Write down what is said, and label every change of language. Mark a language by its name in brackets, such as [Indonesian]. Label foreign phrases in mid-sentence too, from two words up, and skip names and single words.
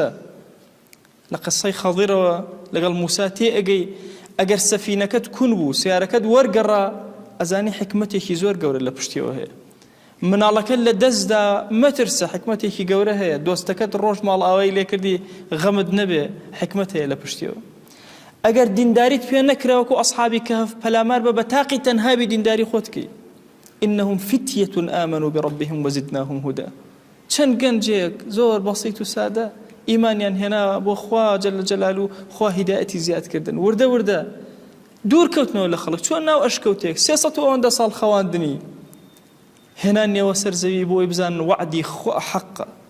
[Central Kurdish] لە قسەی خەڵیرەوە لەگەڵ موسا تێ ئەگەی ئەگەر سەفینەکەت کون بوو، سیارەکەت وەرگەڕا، ئەزانی حکمەتێکی زۆر گەورە لە پشتیەوە هەیە. مناڵەکەت لە دەستدا مەترسە، حکمەتێکی گەورە هەیە. دۆستەکەت ڕۆژ ماڵ ئاوای لێ کردی، غەمت نەبێ، حکمەت هەیە لە پشتیەوە. ئەگەر دینداریت پێ نەکراوەکو ئەصحابی کەهف، پەلامار بە تاقی تەنهابی دینداری خۆتکەی. [Arabic] إنهم فتية آمنوا بربهم وزدناهم هدى. [Central Kurdish] چەند گەنجێک زۆر بەسیط و سادە ئیمانیان هێنا بۆ خوا [Arabic] جەل جەلالوه، [Central Kurdish] خوا هیدایەتی زیاد کردن. وردە وردە دوور کەوتنەوە لە خەڵک، چۆن ناو ئەشکەوتێک 300 ساڵ خەواندنی هێنانیەوە سەر زەوی بۆی بزانن وعدی خوا حەقە.